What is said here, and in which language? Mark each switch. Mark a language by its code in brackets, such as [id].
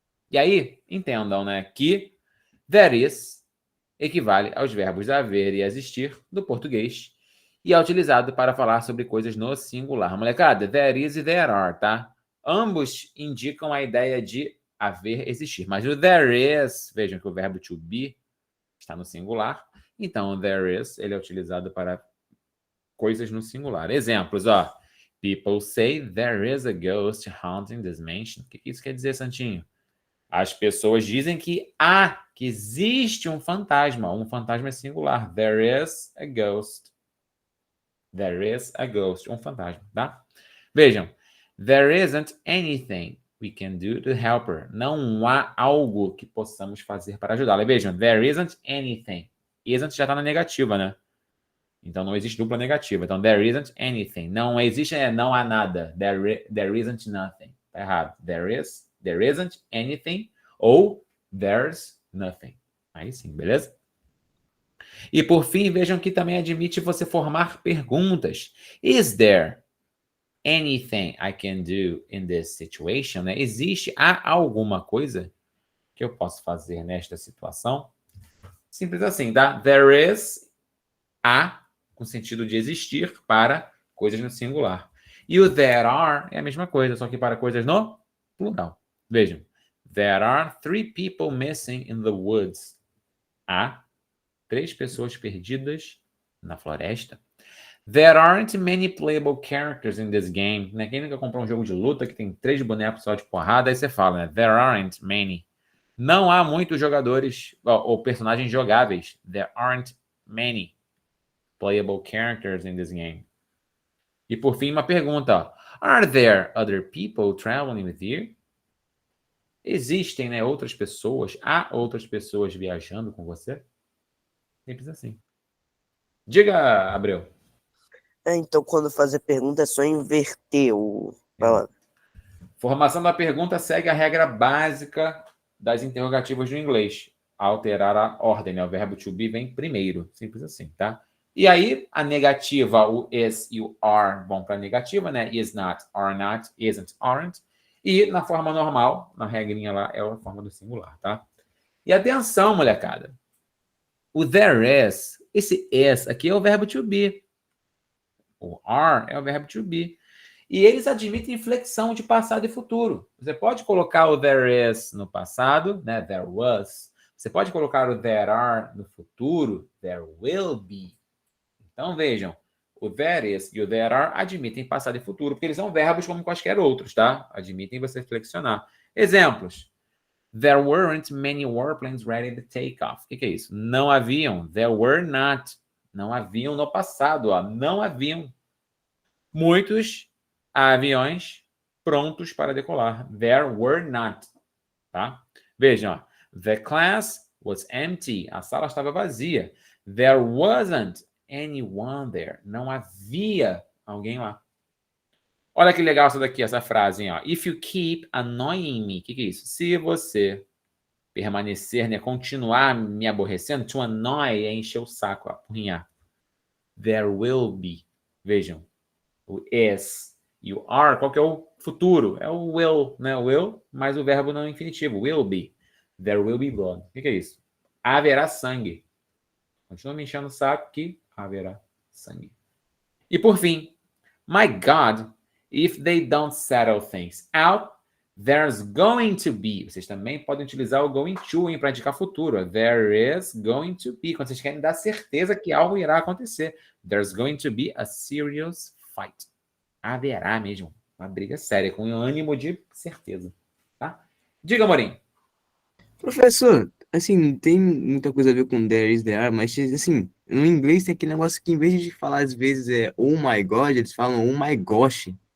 [pt] E aí, entendam, né, que there is equivale aos verbos haver e existir do português e é utilizado para falar sobre coisas no singular. Molecada, there is e there are, tá? Ambos indicam a ideia de haver, existir. Mas o there is, vejam que o verbo to be está no singular. Então, o there is, ele é utilizado para coisas no singular. Exemplos, ó. [en] People say there is a ghost haunting this mansion. [pt] O que isso quer dizer, Santinho? As pessoas dizem que existe um fantasma. Um fantasma é singular. [en] There is a ghost. There is a ghost. [pt] Um fantasma, tá? Vejam. [en] There isn't anything we can do to help her. [pt] Não há algo que possamos fazer para ajudá-la. Vejam. [en] There isn't anything. [pt] Isn't já está na negativa, né? Então, não existe dupla negativa. Então, [en] there isn't anything. [pt] Não existe, não há nada. [en] There isn't nothing. [pt] Tá errado. [en] There isn't anything ou there's nothing. [pt] Aí sim, beleza? E, por fim, vejam que também admite você formar perguntas. [en] Is there anything I can do in this situation? [pt] Né? Há alguma coisa que eu posso fazer nesta situação? Simples assim, tá? There is, há, com sentido de existir, para coisas no singular. E o there are é a mesma coisa, só que para coisas no plural. Vejam. [en] There are 3 people missing in the woods. [pt] Há 3 pessoas perdidas na floresta. [en] There aren't many playable characters in this game. [pt] Né? Quem nunca comprou um jogo de luta que tem 3 bonecos só de porrada, aí você fala, né? [en] There aren't many. [pt] Não há muitos jogadores ou personagens jogáveis. [en] There aren't many playable characters in this game. [pt] E por fim, uma pergunta. [en] Are there other people traveling with you? [pt] Existem, né, outras pessoas? Há outras pessoas viajando com você? Simples assim. Diga, Abreu. Então, quando fazer pergunta, é só inverter o palavra. Formação da pergunta segue a regra básica das interrogativas do inglês. Alterar a ordem, né? O verbo to be vem primeiro. Simples assim, tá? E aí, a negativa, o is e o are vão para a negativa, né? [en] Is not, are not, isn't, aren't. [pt] E na forma normal, na regrinha lá, é a forma do singular, tá? E atenção, molecada. O there is, esse is aqui é o verbo to be. O are é o verbo to be. E eles admitem flexão de passado e futuro. Você pode colocar o there is no passado, né? [en] There was. [pt] Você pode colocar o there are no futuro. [en] There will be. [pt] Então, vejam, o there is e o there are admitem passado e futuro, porque eles são verbos como quaisquer outros, tá? Admitem você flexionar. Exemplos. [en] There weren't many warplanes ready to take off. [pt] O que é isso? Não haviam. [en] There were not. [pt] Não haviam no passado, ó. Não haviam muitos aviões prontos para decolar. [en] There were not. [pt] Tá? Vejam, ó. [en] The class was empty. [pt] A sala estava vazia. [en] There wasn't anyone there. [pt] Não havia alguém lá. Olha que legal essa daqui, essa frase, hein, ó. [en] If you keep annoying me. [pt] O que é isso? Se você permanecer, né, continuar me aborrecendo, to annoy é encher o saco, ó, apurrinhar. [en] There will be. [pt] Vejam. O is e o are, qual que é o futuro? É o will, né? Will, mas o verbo não é infinitivo. [en] Will be. There will be blood. [pt] O que é isso? Haverá sangue. Continua me enchendo o saco que haverá sangue. E por fim, [en] my God, if they don't settle things out, There's going to be. [pt] Vocês também podem utilizar o going to para indicar futuro. [en] There is going to be. [pt] Quando vocês querem dar certeza que algo irá acontecer. [en] There's going to be a serious fight. [pt] Haverá mesmo uma briga séria, com ânimo de certeza. Tá? Diga, Morim. Professor, assim, tem muita coisa a ver com there is, there are, mas assim, no inglês tem aquele negócio que em vez de falar às vezes [en] oh my god, [pt] eles falam [en] oh my gosh.